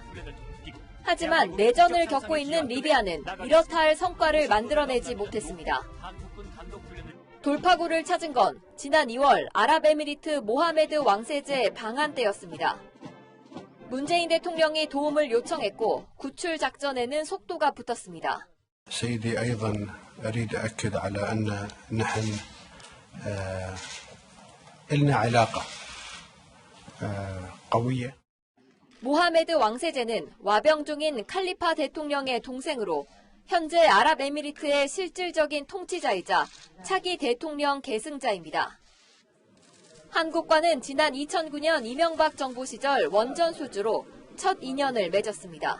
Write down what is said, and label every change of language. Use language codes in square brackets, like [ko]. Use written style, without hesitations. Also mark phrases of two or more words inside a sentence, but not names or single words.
[ko] 하지만 내전을 겪고 있는 리비아는 이렇다 할 성과를 만들어내지 못했습니다. 돌파구를 찾은 건 지난 2월 아랍에미리트 모하메드 왕세제 방한 때였습니다. 문재인 대통령이 도움을 요청했고 구출 작전에는 속도가 붙었습니다. [ar] سيدي أيضا أريد أؤكد على أن نحن لنا علاقة قوية. [ko] 모하메드 왕세제는 와병 중인 칼리파 대통령의 동생으로 현재 아랍에미리트의 실질적인 통치자이자 차기 대통령 계승자입니다. 한국과는 지난 2009년 이명박 정부 시절 원전 수주로 첫 인연을 맺었습니다.